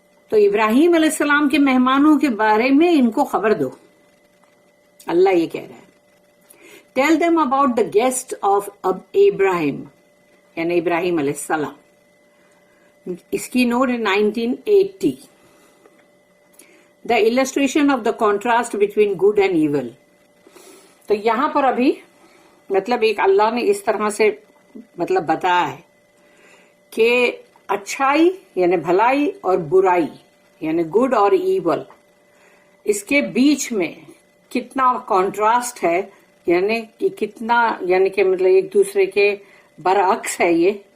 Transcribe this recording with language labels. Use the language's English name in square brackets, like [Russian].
[Urdu] تو ابراہیم علیہ السلام کے مہمانوں کے بارے میں ان کو خبر دو. اللہ یہ کہہ رہا ہے [English] Tell them about the guest of Abraham [Urdu] یعنی ابراہیم علیہ السلام. اس کی نوٹ ہے 1980. [English] The illustration of the contrast between good and evil. [Urdu] تو یہاں پر ابھی مطلب ایک اللہ نے اس طرح سے مطلب بتایا ہے کہ اچھائی یعنی بھلائی اور برائی یعنی گڈ اور ایول، اس کے بیچ میں کتنا کانٹراسٹ ہے، یعنی کہ کتنا یعنی کہ مطلب ایک دوسرے کے برعکس ہے یہ.